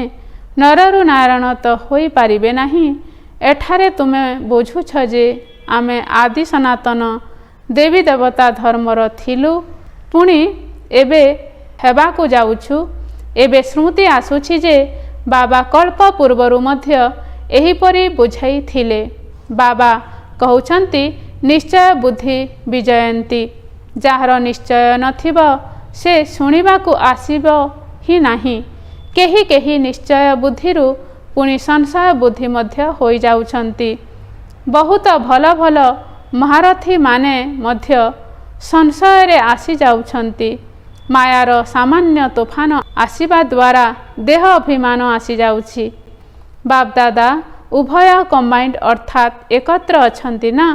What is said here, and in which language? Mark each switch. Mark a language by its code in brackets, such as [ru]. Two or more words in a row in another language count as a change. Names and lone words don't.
[or] ନରରୁ ନାରାୟଣ ତୋ ହୋଇ ପାରିବେ ନାହି। ଏଠାରେ ତୁମେ ବୁଝୁଛ ଜେ ଆମେ ଆଦି ସନାତନ ଦେବୀ ଦେବତା ଧର୍ମର ଥିଲୁ, ପୁଣି ଏବେ ହେବାକୁ ଜାଉଛୁ। ଏବେ ସ୍ମୃତି ଆସୁଛି ଜେ ବାବା କଳ୍ପ ପୂର୍ବରୁ ମଧ୍ୟ ଏହିପରି ବୁଝାଇ ଥିଲେ। ବାବା କହଉଛନ୍ତି ନିଶ୍ଚୟ ବୁଦ୍ଧି ବିଜୟନ୍ତି। ଜାହାର ନିଶ୍ଚୟ ନଥିବ ସେ ଶୁଣିବାକୁ ଆସିବ ହି ନାହି। କେହି କେହି ନିଶ୍ଚୟ ବୁଦ୍ଧିରୁ ପୁଣି ସଂଶୟ ବୁଦ୍ଧି ମଧ୍ୟ ହୋଇ ଜାଉଛନ୍ତି। ବହୁତ ଭଲ ଭଲ ମହାରଥୀ ମାନେ ମଧ୍ୟ ସଂଶୟ ରେ ଆସି ଜାଉଛନ୍ତି। ମାୟାର ସାମାନ୍ୟ ତୋଫାନ ଆସିବା ଦ୍ୱାରା ଦେହ ଅଭିମାନ ଆସି ଜାଉଛି। ବାପ ଦାଦା ଉଭୟ କମ୍ବାଇଣ୍ଡ ଅର୍ଥାତ ଏକତ୍ର ଅଛନ୍ତି ନା।